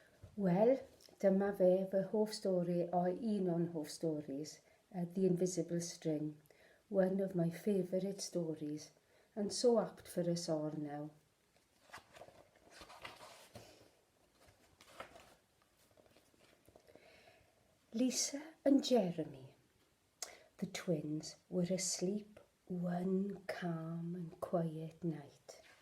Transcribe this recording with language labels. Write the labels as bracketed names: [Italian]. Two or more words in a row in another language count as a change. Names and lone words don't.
[Welsh] Wel, dyma fe fy hoff stori o un o'n hoff [English] stories, The Invisible String, one of my favourite stories, and so apt for us all now. Lisa and Jeremy, the twins, were asleep one calm and quiet night.